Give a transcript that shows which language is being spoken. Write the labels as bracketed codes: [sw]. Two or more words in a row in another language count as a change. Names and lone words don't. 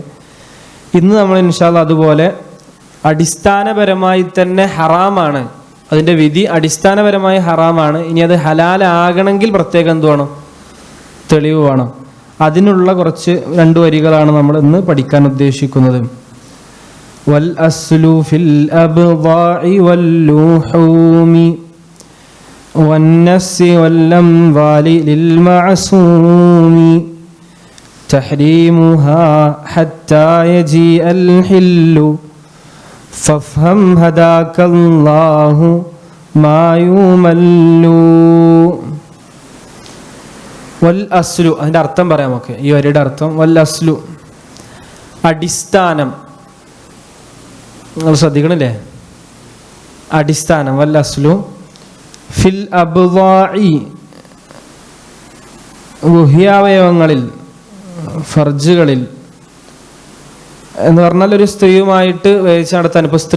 [ml] ഇന്ന് നമ്മൾ [ar] إن شاء الله [ml] അതുപോലെ അടിസ്ഥാനപരമായി തന്നെ ഹറാമാണ്, അതിൻ്റെ വിധി അടിസ്ഥാനപരമായി ഹറാമാണ്. ഇനി അത് ഹലാലാകണമെങ്കിൽ പ്രത്യേകം എന്ത് വേണം? തെളിവ് വേണം. അതിനുള്ള കുറച്ച് 2 വരികളാണ് നമ്മൾ ഇന്ന് പഠിക്കാൻ ഉദ്ദേശിക്കുന്നത്. [ar] والأصل في الأبضاع واللحوم والنفس والأموال للمعصوم تحريمها حتى يجيء الحل فافهم هداك الله ما يمل. والأصل, [ml] അതിൻ്റെ അർത്ഥം പറയാം നമുക്ക്. ഈ വരിയുടെ അർത്ഥം [ar] والأصل, [ml] അടിസ്ഥാനം. നിങ്ങൾ ശ്രദ്ധിക്കണില്ലേ? അടിസ്ഥാനം. [ar] والأصل في الأبضاع, [ml] ഗുഹ്യാവയവങ്ങളിൽ, ഫർജുകളിൽ എന്ന് പറഞ്ഞാൽ ഒരു സ്ത്രീയുമായിട്ട് വേഴ്ച നടത്താൻ.